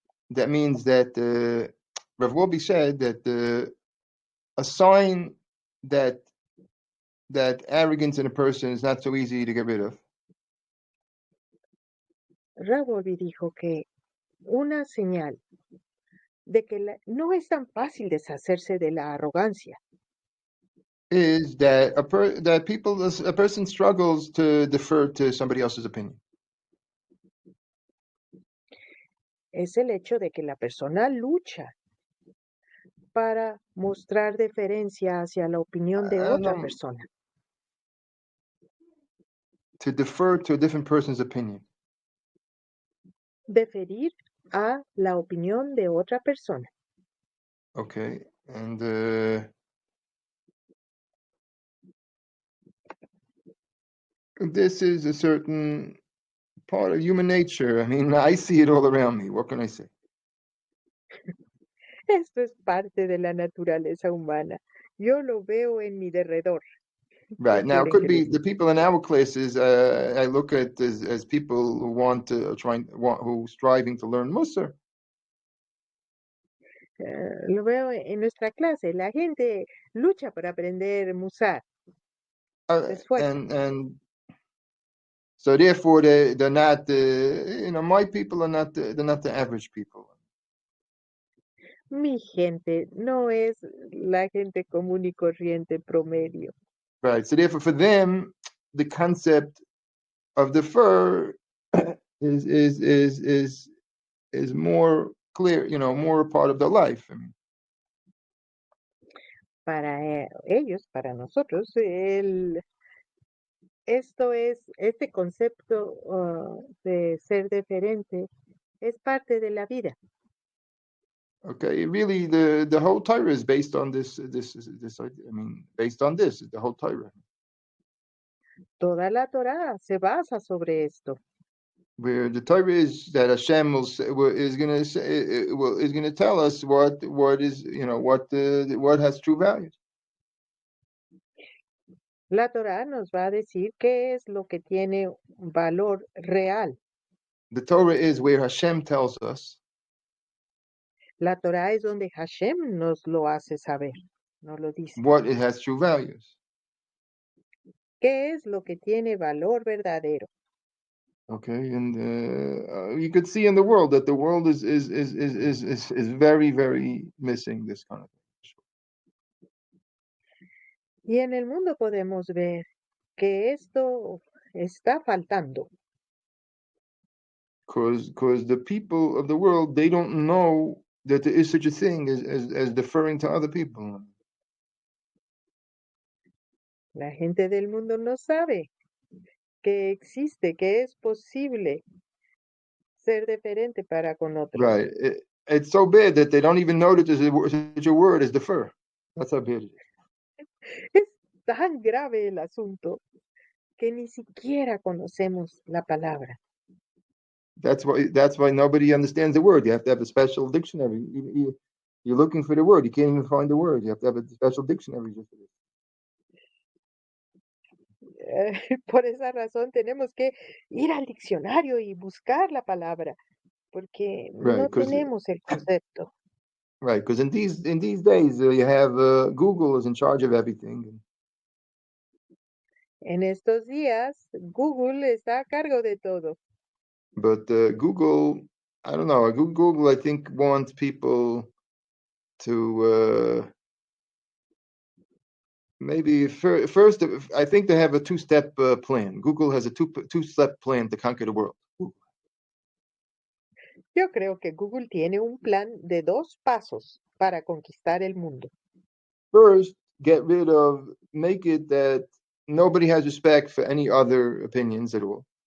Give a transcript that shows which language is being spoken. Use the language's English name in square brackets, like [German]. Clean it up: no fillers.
[English] That means that Rav Wolbe said that a sign that arrogance in a person is not so easy to get rid of [Spanish] Ravolvi dijo que una señal de que no es tan fácil deshacerse de la arrogancia [English] is that a person struggles to defer to somebody else's opinion. [Spanish] es el hecho de que la persona lucha para mostrar deferencia hacia la opinión de otra No, persona. [English] to defer to a different person's opinion. [Spanish] Deferir a la opinión de otra persona. [English] Okay, and this is a certain part of human nature. I mean, I see it all around me. What can I say? [Spanish] Esto es parte de la naturaleza humana. Yo lo veo en mi derredor. [English] Right. [Spanish] ¿Qué [English] Now, it could [Spanish] que [English] be [Spanish] les [English] the people in our classes. I look at as people who who striving to learn Musar. [Spanish] Lo veo en nuestra clase. La gente lucha para aprender Musar. Se esfuerza. [English] And so therefore they're not my people are not they're not the average people. [Spanish] Mi gente no es la gente común y corriente promedio. [English] Right. So therefore for them the concept of the fur is more clear, more a part of their life. I mean, [Spanish] Para ellos, para nosotros, este concepto de ser deferente es parte de la vida. [English] okay, really the whole Torah is based on this. I mean, based on this, the whole Torah. [Spanish] Toda la Torá se basa sobre esto. [English] Where the Torah is that Hashem is going to tell us what is what has true values. [Spanish] La Torá nos va a decir qué es lo que tiene valor real. [English] The Torah is where Hashem tells us [Spanish] La Torá es donde Hashem nos lo hace saber, nos lo dice. [English] what it has true values. [Spanish] ¿Qué es lo que tiene valor verdadero? [English] Okay, and you could see in the world that the world is very, very missing this kind of thing. [Spanish] Y en el mundo podemos ver que esto está faltando. [English] Because the people of the world, they don't know that there is such a thing as deferring to other people. [Spanish] La gente del mundo no sabe que existe, que es posible ser deferente para con otros. [English] Right. It's so bad that they don't even know that there's such a word as defer. That's how bad it is. [Spanish] Es tan grave el asunto que ni siquiera conocemos la palabra. [English] That's why nobody understands the word. You have to have a special dictionary. You're looking for the word. You can't even find the word. You have to have a special dictionary just for this. [Spanish] Por esa razón tenemos que ir al diccionario y buscar la palabra, porque no tenemos el concepto. [English] Right, because in these days you have Google is in charge of everything. [Spanish] En estos días Google está a cargo de todo. [English] But Google, I don't know. Google, I think, wants people to maybe first. I think they have a two-step plan. Google has a two-step plan to conquer the world. [Spanish] Yo creo que Google tiene un plan de 2 pasos para conquistar el mundo. [English] First, make it that nobody has respect for any other opinions at all.